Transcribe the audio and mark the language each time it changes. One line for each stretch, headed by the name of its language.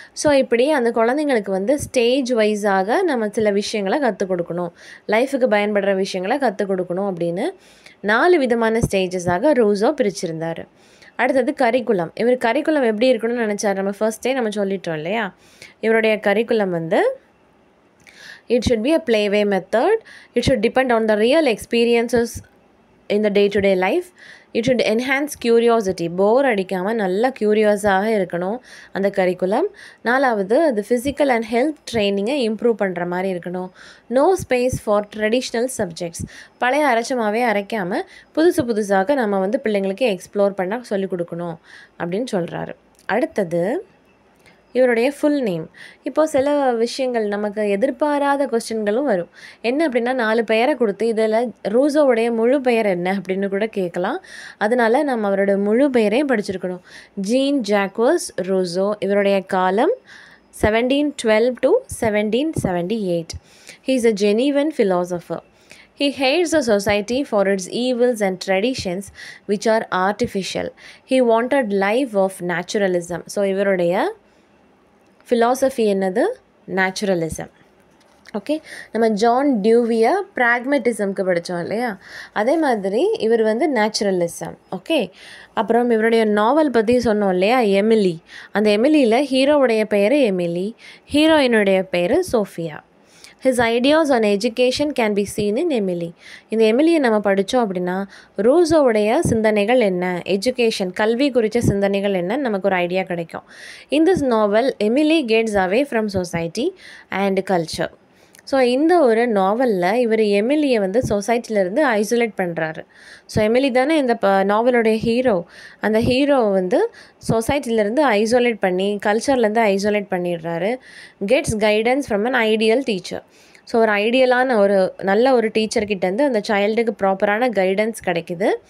Tamil: So இப்படி அந்த குழந்தைங்களுக்கு வந்து ஸ்டேஜ் வைஸாக நம்ம சில விஷயங்களை கற்றுக் கொடுக்கணும், லைஃபுக்கு பயன்படுற விஷயங்களை கற்றுக் கொடுக்கணும் அப்படின்னு 4 விதமான ஸ்டேஜஸாக ரூஸோ பிரிச்சிருந்தார். அடுத்தது கரிக்குலம். இவர் கரிக்குலம் எப்படி இருக்கணும்னு நினச்சார், நம்ம ஃபர்ஸ்டே நம்ம சொல்லிட்டோம் இல்லையா. இவருடைய கரிக்குலம் வந்து
English: It should be a playway method. It should depend on the real experiences in the day-to-day life. It should enhance curiosity.
Tamil: போர் அடிக்காமல் நல்லா க்யூரியோஸாக இருக்கணும் அந்த கரிக்குலம். நாலாவது அது ஃபிசிக்கல் அண்ட் ஹெல்த் ட்ரைனிங்கை இம்ப்ரூவ் பண்ணுற மாதிரி இருக்கணும்.
English: No space for traditional subjects.
Tamil: பழைய அரைச்சமாகவே அரைக்காமல் புதுசாக நம்ம வந்து பிள்ளைங்களுக்கு எக்ஸ்ப்ளோர் பண்ண சொல்லிக் கொடுக்கணும் அப்படின்னு சொல்கிறாரு. அடுத்தது இவருடைய ஃபுல் நேம். இப்போது சில விஷயங்கள் நமக்கு எதிர்பாராத கொஸ்டின்களும் வரும். என்ன அப்படின்னா 4 பெயரை கொடுத்து இதில் ரூசோவுடைய முழு பெயர் என்ன அப்படின்னு கூட கேட்கலாம். அதனால் நம்ம அவரோட முழு பெயரையும் படிச்சிருக்கணும். Gene Jacques Rousseau. இவருடைய காலம் 1712 to 1778.
English: He is a genuine philosopher. He hates the society for its evils and traditions which are artificial. He wanted life of naturalism.
Tamil: So இவருடைய philosophy என்னது? நேச்சுரலிசம். ஓகே, நம்ம ஜான் டியூவியை ப்ராக்மெட்டிசம்க்கு படித்தோம் இல்லையா, அதே மாதிரி இவர் வந்து நேச்சுரலிசம். ஓகே, அப்புறம் இவருடைய நாவல் பற்றி சொன்னோம் இல்லையா, எமிலி. அந்த எமிலியில் ஹீரோவுடைய பெயர் எமிலி, ஹீரோயினுடைய பேர் Sofia.
English: His ideas on education can be seen in Emily.
Tamil: இந்த எமிலியை நம்ம படித்தோம் அப்படின்னா ரூசோவுடைய சிந்தனைகள் என்ன, எஜுகேஷன் கல்வி குறித்த சிந்தனைகள் என்ன நமக்கு ஒரு ஐடியா கிடைக்கும்.
English: In this novel, Emily gets away from society and culture.
Tamil: So இந்த ஒரு நாவலில் இவர் எமிலியை வந்து சொசைட்டிலேருந்து ஐசோலேட் பண்ணுறாரு. ஸோ எமிலி தானே இந்த நாவலுடைய ஹீரோ. அந்த ஹீரோவை வந்து சொசைட்டிலேருந்து ஐசோலேட் பண்ணி கல்ச்சர்லேருந்து ஐசோலேட் பண்ணிடுறாரு.
English: Gets guidance from an ideal teacher.
Tamil: So ஒரு ஐடியலான ஒரு நல்ல ஒரு டீச்சர்கிட்டேருந்து அந்த சைல்டுக்கு ப்ராப்பரான கைடன்ஸ் கிடைக்குது.